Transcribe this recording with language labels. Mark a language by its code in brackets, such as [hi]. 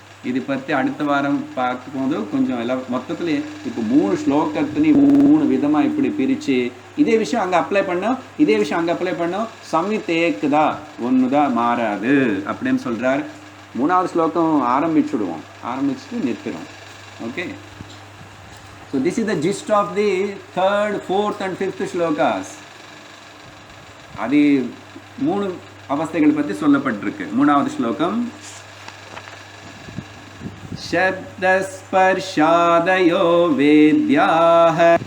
[ta] இது பற்றி அடுத்த வாரம் பார்க்கும்போது கொஞ்சம் எல்லாம் மொத்தத்தில் இப்போ 3 ஸ்லோகத்துலேயும் 3 விதமாக இப்படி பிரித்து இதே விஷயம் அங்கே அப்ளை பண்ணோம், இதே விஷயம் அங்கே அப்ளை பண்ணோம். சம்வித் ஏக்குதா, ஒன்று தான் மாறாது அப்படின்னு சொல்கிறார். 3வது ஸ்லோகம் ஆரம்பிச்சுடுவோம், ஆரம்பிச்சுட்டு நிறுத்திடுவோம். [en] Okay, so this is the gist of the 3rd, 4th and 5th shlokas. [ta] அது 3 அவஸ்தைகள் பற்றி சொல்லப்பட்டிருக்கு. 3வது ஸ்லோகம், சப்தஸ்பர்ஷாதயோ வேத்யாஹ.